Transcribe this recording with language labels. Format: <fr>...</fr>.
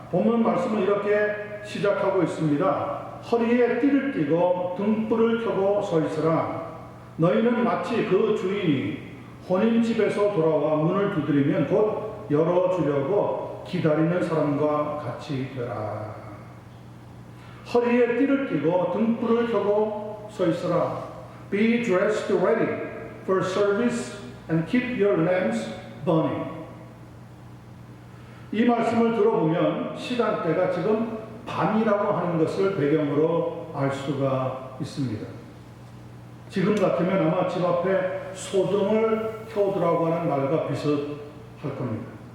<ko>본문 말씀은 이렇게 시작하고 있습니다. 허리에 띠를 띠고 등불을 켜고 서 있으라. 너희는 마치 그 주인이 혼인집에서 돌아와 문을 두드리면 곧 열어주려고 기다리는 사람과 같이 되라. 허리에 띠를 띠고 등불을 켜고 서 있으라.</ko> <en>Be dressed ready for service and keep your lamps burning.</en> <ko>이 말씀을 들어보면 시간대가 지금 밤이라고 하는 것을 배경으로 알 수가 있습니다. 지금 같으면 아마 집 앞에 소등을 켜두라고 하는 말과 비슷할 겁니다.</ko>